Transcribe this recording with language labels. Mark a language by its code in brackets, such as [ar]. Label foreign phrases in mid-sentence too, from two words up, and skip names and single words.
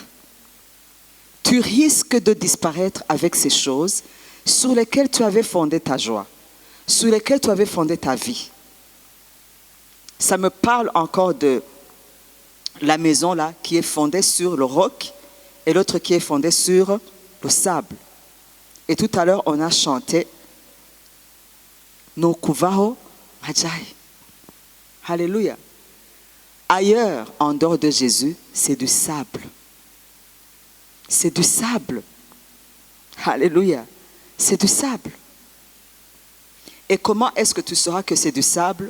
[fr] Tu risques de disparaître avec ces choses sur lesquelles tu avais fondé ta joie, sur lesquelles tu avais fondé ta vie. Ça me parle encore de la maison là qui est fondée sur le roc et l'autre qui est fondée sur le sable. Et tout à l'heure, on a chanté No kuvaho majai. Alléluia. Ailleurs, en dehors de Jésus, c'est du sable. C'est du sable. Alléluia. C'est du sable. Et comment est-ce que tu sauras que c'est du sable?